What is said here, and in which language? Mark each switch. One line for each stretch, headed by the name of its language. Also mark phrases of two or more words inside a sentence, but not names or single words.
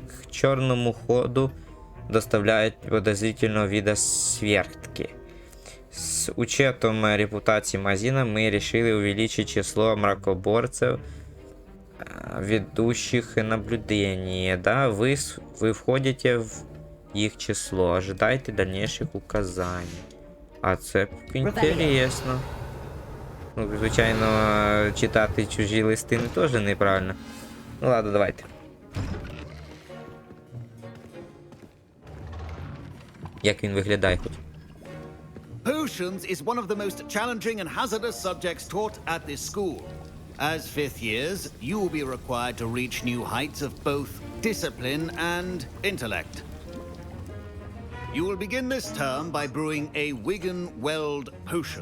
Russian: К черному ходу доставляют подозрительного вида свертки. С учетом репутации магазина мы решили увеличить число мракоборцев, ведущих наблюдение. Да, вы входите в их число. Ожидайте дальнейших указаний.
Ukrainian: А це інтересно. Ну, звичайно, читати чужі листи не теж неправильно. Ну ладно, давайте. Як він виглядає хоч?
English: Potions is one of the most challenging and hazardous subjects taught at this school. As fifth years, you will be required to reach new heights of both discipline and intellect. You will begin this term by brewing a Wigan-Weld potion.